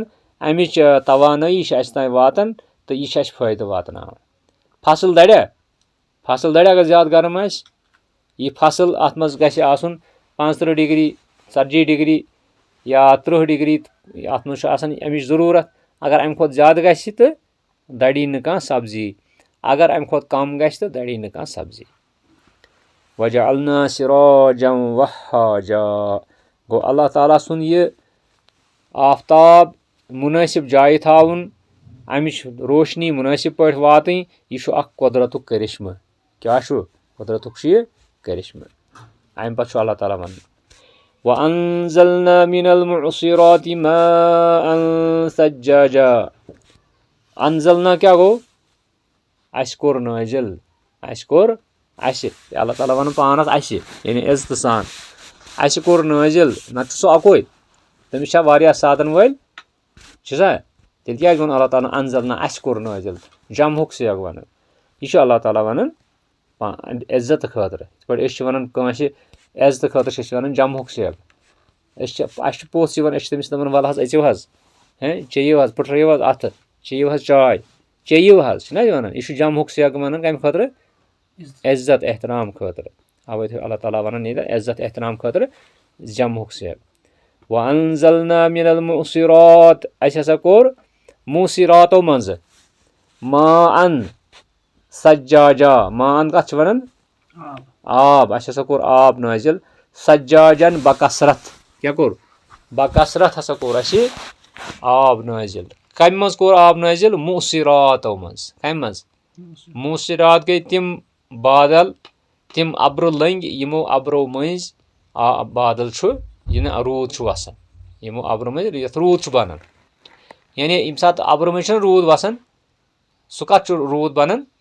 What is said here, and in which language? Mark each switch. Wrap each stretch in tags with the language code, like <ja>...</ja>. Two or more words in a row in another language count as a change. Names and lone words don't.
<ks>اَمِچ توانٲیی چھِ اَسہِ تانۍ واتان تہٕ یہِ چھِ اَسہِ فٲیدٕ واتناوان فصل دَرِ اگر زیادٕ گرم آسہِ یہِ فصل اَتھ منٛز گژھِ آسُن 35 ڈگری 40 ڈگری یا 30 ڈگری اَتھ منٛز چھُ آسان اَمِچ ضروٗرت اگر اَمہِ کھۄتہٕ زیادٕ گژھِ تہٕ دَری نہٕ کانٛہہ سبزی اگر اَمہِ کھۄتہٕ کم گژھِ تہٕ دَری نہٕ کانٛہہ سبزی</ks> <ar>وَجَعَلْنَا سِرَاجًا وَہَّاجًا</ar> <ks>گوٚو اللہ تعالیٰ سُنٛد یہِ آفتاب مُنٲسِب جایہِ تھاوُن اَمِچ روشنی مُنٲسِب پٲٹھۍ واتٕنۍ یہِ چھُ اکھ قۄدرتُک کٔرِشمہٕ کیٛاہ چھُ قۄدرتُک چھُ یہِ کٔرِشمہٕ اَمہِ پتہٕ چھُ اللہ تعالیٰ وَنان</ks> <ar>وَأَنزَلْنَا مِنَ الْمُعْصِرَاتِ مَاءً ثَجَّاجًا</ar> <ks>انزلنا کیٛاہ گوٚو اَسہِ کوٚر نٲزِل اَسہِ اللہ تعالیٰ وَنان پانس اَسہِ یعنی عزتہٕ سان اَسہِ کوٚر نٲزِل نتہٕ چھُ سُہ اکوے تٔمِس چھا واریاہ سادن وٲلۍ چھُسا تیٚلہِ کیٛازِ ووٚن اللہ تعالیٰ انزلنا اَسہِ کوٚر نٲزِل جمہُک سیاق وَنان یہِ چھُ اللہ تعالیٰ وَنان عزتہٕ خٲطرٕ یِتھ پٲٹھۍ أسۍ چھِ وَنان کٲنٛسہِ عزتہٕ خٲطرٕ چھِ أسۍ وَنان جمہُک سیاق اَسہِ چھِ پوٚژھ یِوان أسۍ چھِ تٔمِس دَپان وَلہٕ حظ أژِو حظ چیٚیِو حظ پٕٹھرٲیِو حظ اَتھٕ چیٚیِو حظ چاے چیٚیِو حظ چھِنہ یہِ وَنان یہِ چھُ جمہُک سیاق وَنان کَمہِ خٲطرٕ عزت احترام خٲطرٕ اَوَے چھُ اللہ تعالیٰ وَنان ییٚتہِ عزت احترام خٲطرٕ جمہُک سیاق</ks> <ar>وَأَنزَلْنَا مِنَ الْمُعْصِرَاتِ</ar> <ks>اَسہِ ہسا کوٚر موٗسِراتو منٛزٕ</ks> <ar>ماءً ثَجَّاجًا</ar> <ks>ماءً کَتھ چھِ وَنان آب اَسہِ ہسا کوٚر آب نٲزِل ثَجَّاجًا بَکثرت کیٛاہ کوٚر بَکثرت ہسا کوٚر اَسہِ آب نٲزِل کَمہِ منٛز کوٚر آب نٲزِل موٗسِراتو منٛز کَمہِ منٛز موٗسِرات گٔے تِم بادل تِم اَبرٕ لٔنٛگۍ یِمو اَبرو مٔنٛزۍ بادل چھُ یہِ نہٕ روٗد چھُ وَسان یِمو اَبرو مٔنٛزۍ یَتھ روٗد چھُ بَنان یعنی ییٚمہِ ساتہٕ اَبرٕ مٔنٛزۍ چھُنہ روٗد وَسان سُہ کَتھ چھُ روٗد بَنان</ks>